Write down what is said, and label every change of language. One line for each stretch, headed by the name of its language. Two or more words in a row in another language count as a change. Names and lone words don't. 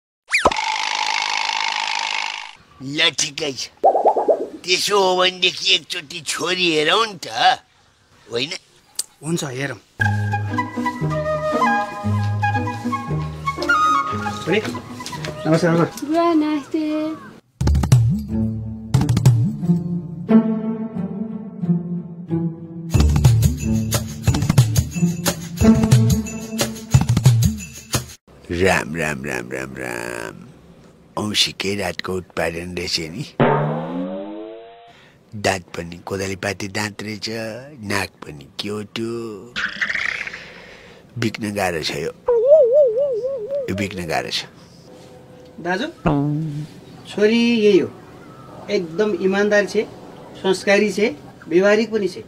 Nepali: ल ठिकै छ, त्यसो हो भनेदेखि एकचोटि छोरी हेरौँ नि त, होइन? हुन्छ, हेरौँ। छोरी नमस्कार। नमस्ते। राम राम राम राम राम। औँसीकै रातको उत्पादन रहेछ नि। दाँत पनि कोदाली पाते दाँत रहेछ, नाक पनि क्योटो। बिक्न गाह्रो छ यो बिक्न गाह्रो छ। दाजु छोरी यही हो, एकदम इमान्दार छे, संस्कारी छे, व्यवहारिक पनि छे।